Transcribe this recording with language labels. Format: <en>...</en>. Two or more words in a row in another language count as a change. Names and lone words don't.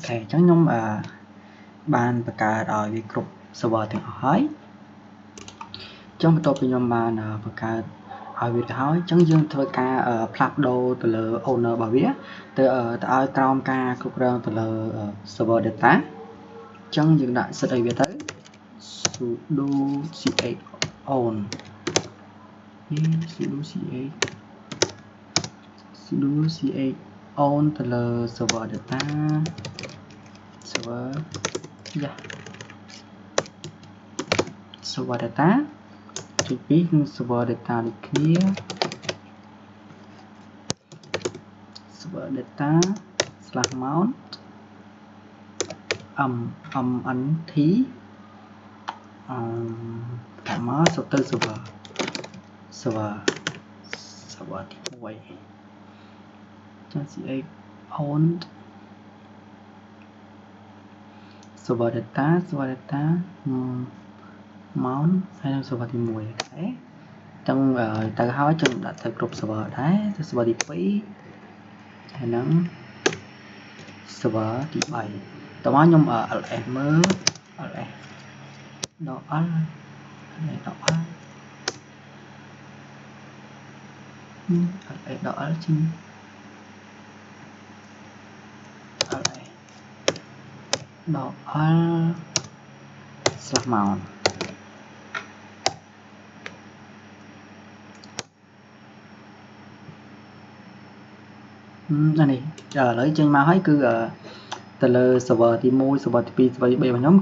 <km>ខេអញ្ចឹងខ្ញុំបានបង្កើតឲ្យវាគ្រប់ server ទាំងអស់ហើយអញ្ចឹងបន្ទាប់ពីខ្ញុំបានបង្កើតឲ្យវាទៅហើយអញ្ចឹងយើងធ្វើការផ្លាស់ប្ដូរទៅលើ owner របស់វាទៅឲ្យក្រោមការគ្រប់គ្រងទៅលើ</km> <en>server data</en> <km>អញ្ចឹងយើងដាក់សិតឲ្យវាទៅ</km> <en>sudo ch own sudo ch own</en> <km>ទៅលើ</km> <en>server data server data</en> <km>ចុច2គឺ</km> <en>server data</en> <km>ដូចគ្នា</km> <en>server data /mount mnt</en> <km>តាមមកសុទ្ធទៅ server ទី1ចាស់</km> <en>ch own server data mount</en> <km>ហើយនឹង server ទី1អូខេចឹងទៅហើយចឹងដាក់ទៅគ្រប់ server ដែរទៅ server ទី2ហើយនឹង server ទី3តោះមកខ្ញុំ ls មើល</km> <en>ls .l</en> <km>ls.l ជាង</km> <en>ls.l/mount</en> <km>អានេះឥឡូវចេញមកហើយគឺទៅលើ server ទី1 server ទី2 server ទី3របស់ខ្ញុំ</km>